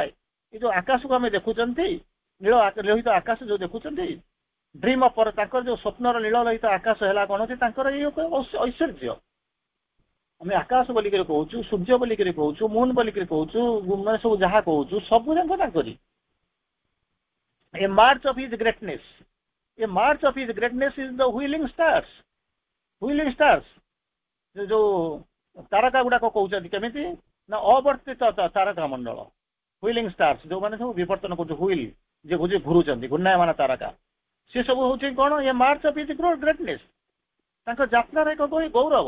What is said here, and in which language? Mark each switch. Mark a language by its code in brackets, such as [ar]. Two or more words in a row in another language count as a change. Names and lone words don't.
[or] ଏ ଯୋଉ ଆକାଶକୁ ଆମେ ଦେଖୁଛନ୍ତି ନୀଳ ଲୋହିତ ଆକାଶ ଯୋଉ ଦେଖୁଛନ୍ତି [en] dream of [or] ତାଙ୍କର ଯୋଉ ସ୍ୱପ୍ନର ନୀଳ ଲୋହିତ ଆକାଶ ହେଲା କଣ ହଉଛି ତାଙ୍କର ଏଇ ଐଶ୍ୱର୍ଯ୍ୟ। ଆମେ ଆକାଶ ବୋଲିକିରି କହୁଛୁ ସୂର୍ଯ୍ୟ ବୋଲିକିରି କହୁଛୁ ମୁନ୍ ବୋଲିକିରି କହୁଛୁ ମାନେ ସବୁ ଯାହା କହୁଛୁ ସବୁ ଯାକ ତାଙ୍କରି। [en] A march of his greatness. A march of his greatness is the wheeling stars. Wheeling stars. [or] ଯୋଉ ତାରକା ଗୁଡାକ କହୁଛନ୍ତି କେମିତି ନା ଅବର୍ତ୍ତିତ ତାରକା ମଣ୍ଡଳ [en] wheeling stars [or] ଯୋଉମାନେ ସବୁ ବିବର୍ତ୍ତନ କରୁଛନ୍ତି ହୁଇଲ ଯେ ଘୁରୁଛନ୍ତି ଘୂର୍ଣ୍ଣାୟମାନ ତାରକା ସେ ସବୁ ହଉଛି କଣ [en] a march of his greatness [or] ତାଙ୍କ ଯାତ୍ରାର ଏକ ଗୌରବ।